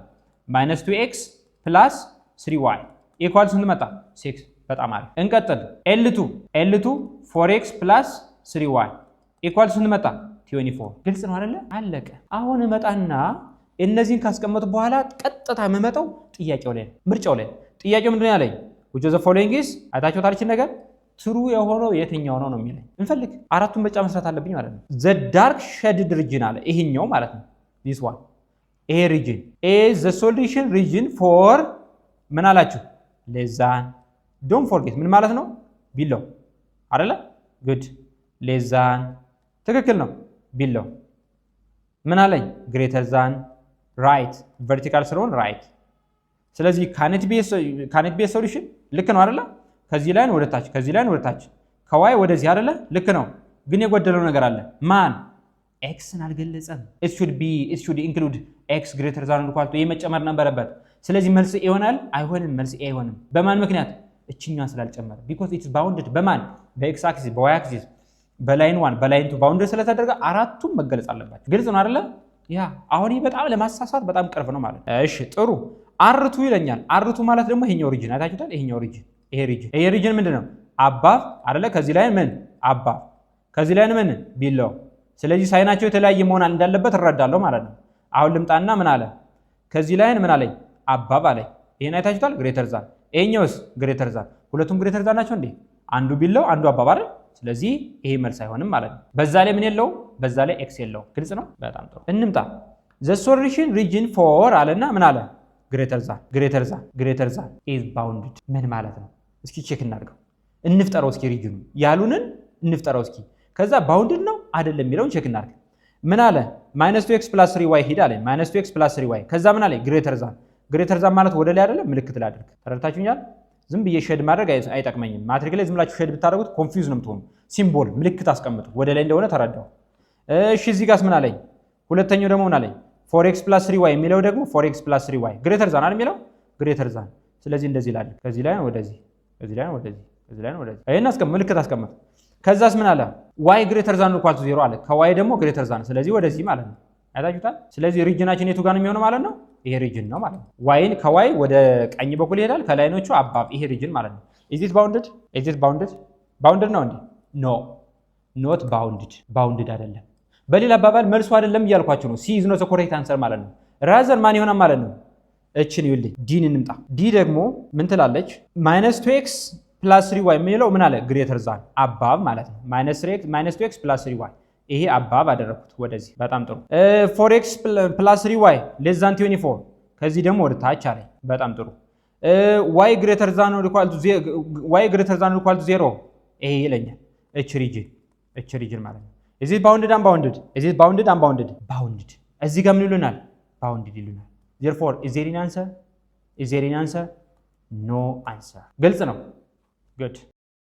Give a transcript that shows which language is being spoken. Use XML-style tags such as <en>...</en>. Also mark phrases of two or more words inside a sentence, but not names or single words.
<am>-2x + 3y ኢኳል ስንት መጣ? 6። በጣም አሪፍ። እንቀጥል። ኤል2 4x + 3y ኢኳል ስንት መጣ? 24 ግልጽ ነው አይደለ? አለቀ። አሁን እመጣና እነዚህን ካስቀመጡ በኋላ ቀጥታ የምመጣው ጥያቄው ላይ ምርጫው ላይ ጥያቄው ምንድነው ያለኝ</am> <en>which of the following is</en> <am>አይታችሁታል እቺ ነገር ትሩ የሆነው የትኛው ነው ነው የሚለኝ እንፈልግ አራቱን ምርጫ መስራት አለብኝ ማለት ነው</am> <en>the dark shaded region</en> <am>አለ ይሄኛው ማለት ነው</am> <en>this one</en> <am>ይሄ</am> <en>region is the solution region for</en> <am>ምን አላችሁ</am> <en>less than don't forget</en> <am>ምን ማለት ነው below አይደለ</am> <en>good less than</en> <am>ትክክል ነው below ምን አለኝ</am> <en>greater than right vertical</en> <am>ስለሆነ right ስለዚህ</am> <en>can it be a solution</en> <am>ልክ ነው አይደለ ከዚህ ላይ ወደ ታች ከዚህ ላይ ወደ ታች ከዋይ ወደዚህ አይደለ ልክ ነው ግን የጎደለው ነገር አለ ማን x አልገለጸም</am> <en>it should include x greater than or equal to</en> <am>የመጨመር ነበረበት ስለዚህ መልስ a ይሆናል አይሆንም መልስ a አይሆንም በማን ምክንያት እቺኛው ስላልጨመረ</am> <en>because it is bounded</en> <am>በማን በx axis በy axis በላይን 1 በላይን 2 ባውንደር ስለተደረገ አራቱም መገለጽ አለባቸው ግልጽ ነው አይደለ ያ አሁን በጣም ለማሳሳት በጣም ቅርብ ነው ማለት እሺ ጥሩ አርቱ ይለኛል አርቱ ማለት ደግሞ ይሄኛው ሪጅን አይታችሁታል ይሄኛው ሪጅን ይሄ ሪጅን ምንድነው አባፍ አይደለ ከዚህ ላይ ምን አባፍ ከዚህ ላይ ምን ቢለው ስለዚህ ሳይናቸው የተለያየ መሆን እንዳለበት እረዳለሁ ማለት ነው አሁን ልምጣና ምን አለ ከዚህ ላይ ምን አለኝ አባፍ አለኝ ይሄን አይታችሁታል</am> <en>greater than</en> <am>ይሄኛውስ</am> <en>greater than</en> <am>ሁለቱም</am> <en>greater than</en> <am>ናቸው እንዴ አንዱ ቢለው አንዱ አባፍ አይደል ስለዚህ ይሄ መልስ አይሆንም ማለት ነው በዛ ላይ ምን የለው በዛ ላይ ኤክስ የለው ግልጽ ነው በጣም ጥሩ እንምጣ</am> <en>the solution region for</en> <am>አለና ምን አለ greater</am> <en>than is bounded</en> <am>ምን ማለት ነው እስኪ ቼክ እናድርገው እንፍጠረው እስኪ ሪጅኑ ያሉንን እንፍጠረው እስኪ ከዛ bounded ነው አይደለም የሚለውን ቼክ እናድርግ ምን አለ -2x + 3y ሄድ አለ -2x + 3y ከዛ ምን አለ</am> <en>greater than</en> <am>ማለት ወደ ላይ አይደለም ምልክት ላድርግ ተረድታችሁኛል ዝም ብዬ ሼድ ማድረግ አይጠቅመኝም ማትሪክ ላይ ዝም ብላችሁ ሼድ ብታደርጉት ኮንፊውዝ ነው የምትሆኑ ሲምቦል ምልክት አስቀምጡ ወደ ላይ እንደሆነ ተረዳው እሺ እዚህ ጋርስ ምን አለኝ ሁለተኛው ደግሞ ምን አለኝ 4x + 3y የሚለው ደግሞ 4x + 3y</am> <en>greater than</en> <am>አይደል የሚለው</am> <en>greater than</en> <am>ስለዚህ እንደዚህ ይላል ከዚህ ላይ ወደዚህ ከዚህ ላይ ወደዚህ ከዚህ ላይ ወደዚህ አይና አስቀምጥ ምልክት አስቀምጥ ከዛስ ምን አለ</am> <en>y greater than or equal to 0</en> <am>አለ ከy ደግሞ</am> <en>greater than</en> <am>ስለዚህ ወደዚህ ማለት ነው አይታችሁታል ስለዚህ ሪጅናችን የቱ ጋር ነው የሚሆነው ማለት ነው ይሄ ሪጅን ነው ማለት ነው y ከy ወደ ቀኝ በኩል ይሄዳል ከላይኖቹ አባብ ይሄ ሪጅን ማለት ነው</am> <en>is it</en> <am>bounded ነው እንዴ</am> <en>no not bounded</en> <am>አይደለም በሌላ አባባል መልሱ አይደለም እያልኳችሁ ነው</am> <en>c is not the correct answer</en> <am>ማለት ነው rather ማን ይሆናል ማለት ነው እቺን ይልኝ ዲን እንምጣ ዲ ደግሞ ምን ትላለች -2x + 3y የሚለው ምን አለ</am> <en>greater than</en> <am>አባብ ማለት ነው -2x + 3y ይሄ አባብ አደረኩት ወደዚህ በጣም ጥሩ 4x + 3y</am> <en>less than</en> <am>24 ከዚህ ደግሞ ወደ ታች አለ በጣም ጥሩ</am> <en>y greater than or equal</en> <am>to 0 ይሄ ይለኛል እቺ ሪጅን ማለት ነው</am> <en>is it bounded unbounded bounded</en> <am>እዚህ ጋር ምን ይሉናል bounded ይሉናል</am> <en>therefore is there an answer no answer</en> <am>ግልጽ ነው good</am>